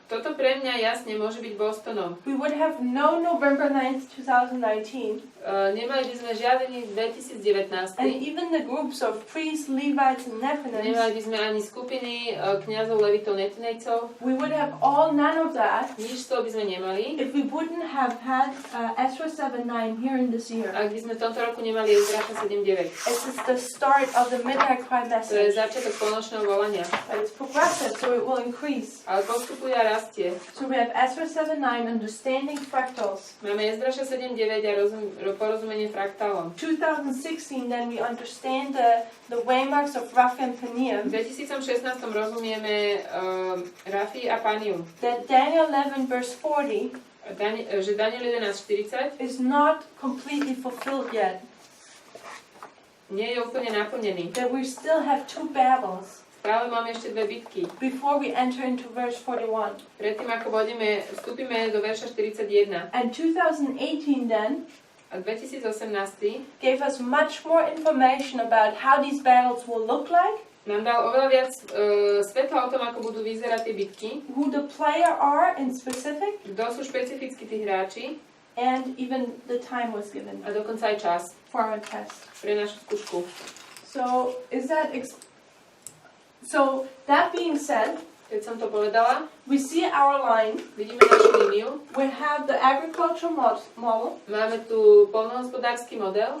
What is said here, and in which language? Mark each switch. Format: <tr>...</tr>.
<sk>Toto pre mňa jasne môže byť Bostonom.</sk> <en>We would have no November 9th, 2019,</en> <sk>Nemali by sme žiadny 2019.</sk> <en>and even the groups of priests, Levites, and</en> <sk>Nemali</sk> <en>Nephilims,</en> <sk>by sme ani skupiny kňazov, levitov, netinejcov.</sk> <en>we would have none of that</en> <sk>Nič z toho by sme nemali.</sk> <en>if we wouldn't have had Ezra 7:9 here in this year.</en> <sk>Ak by sme v tomto roku nemali Ezráša 7.9.</sk> <en>This is the start of the midnight cry</en> <sk>To je</sk> <en>message.</en> <sk>začiatok polnočného volania.</sk> <en>But it's progressive, so it will increase.</en> <sk>Ale postupuje a rastie.</sk> <en>So we have Ezra 7:9, understanding fractals.</en> <sk>Máme Ezráša 7.9 a porozumenie fraktálom.</sk> <en>2016, then we understand the waymarks of Raphael and</en> <sk>V</sk> <en>Peniel.</en> <sk>2016 rozumieme Rafi a Paniu.</sk> <en>That Daniel 11 verse 40</en> <sk>Že Daniel 11.40</sk> <en>is not completely fulfilled yet.</en> <sk>nie je úplne naplnený.</sk> <en>That we still have two battles</en> <sk>Práve máme ešte dve bitky.</sk> <en>before we enter into verse 41.</en> <sk>Predtým, ako vstúpime do verša 41.</sk> <en>And 2018 then</en> <sk>A 2018</sk> <en>gave us much more information about how these battles will look like,</en> <sk>nám dal oveľa viac svetla o tom, ako budú vyzerať tie bitky,</sk> <en>who the player are in specific,</en> <sk>kto sú špecificky tí hráči</sk> <en>and even the time was given</en> <sk>a dokonca aj čas</sk> <en>for our test.</en> <sk>pre našu skúšku.</sk> <en>So is that so that being said,</en> <sk>Keď som to povedala,</sk> <en>we see our line.</en> <sk>vidíme našu líniu.</sk> <en>We have the agricultural model.</en> <sk>Máme tu poľnohospodársky model.</sk>